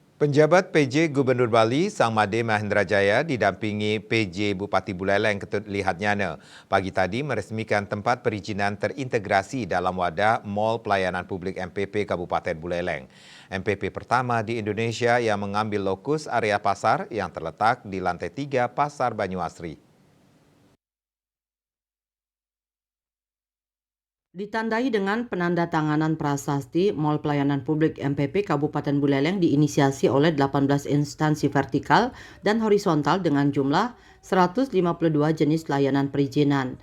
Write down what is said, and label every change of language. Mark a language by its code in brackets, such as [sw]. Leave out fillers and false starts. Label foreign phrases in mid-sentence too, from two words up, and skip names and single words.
[id] Penjabat PJ Gubernur Bali, Sang Made Mahendra Jaya, didampingi PJ Bupati Buleleng Ketut Lihatnyana, pagi tadi meresmikan tempat perizinan terintegrasi dalam wadah Mall Pelayanan Publik MPP Kabupaten Buleleng. MPP pertama di Indonesia yang mengambil lokus area pasar yang terletak di lantai 3 Pasar Banyuasri. Ditandai dengan penandatanganan prasasti, Mall Pelayanan Publik MPP Kabupaten Buleleng diinisiasi oleh 18 instansi vertikal dan horizontal dengan jumlah 152 jenis layanan perizinan.